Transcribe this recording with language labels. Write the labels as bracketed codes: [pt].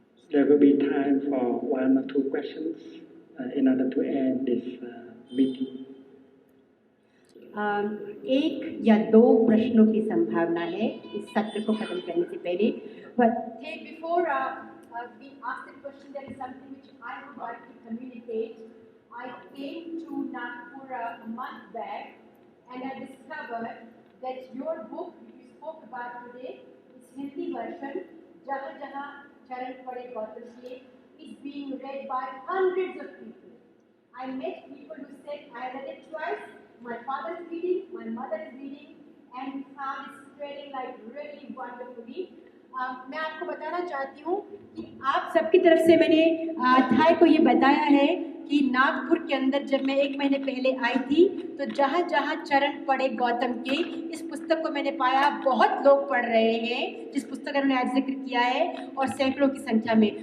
[en] There will be time for 1 or 2 questions in order to end this meeting. [hi] 1 या 2 प्रश्नों की संभावना है इस सत्र को खत्म करने से पहले। [en] But before we ask the question, there is something which I would like to communicate. I came to Nagpur a month back and I discovered that your book which you spoke about today, its Hindi version, Jahan Jahan Charan Pade Gautam Ke, is being read by hundreds of people. I met people who said, I read it twice, my father is reading, my mother is reading, and we found it spreading like really wonderfully. [hi] मैं आपको बताना चाहती हूँ कि आप सबकी तरफ से मैंने थाई को ये बताया है कि नागपुर के अंदर जब मैं 1 महीने पहले आई थी तो जहाँ जहाँ चरण पड़े गौतम के, इस पुस्तक को मैंने पाया बहुत लोग पढ़ रहे हैं, जिस पुस्तक का उन्होंने आज जिक्र किया है, और सैकड़ों की संख्या में।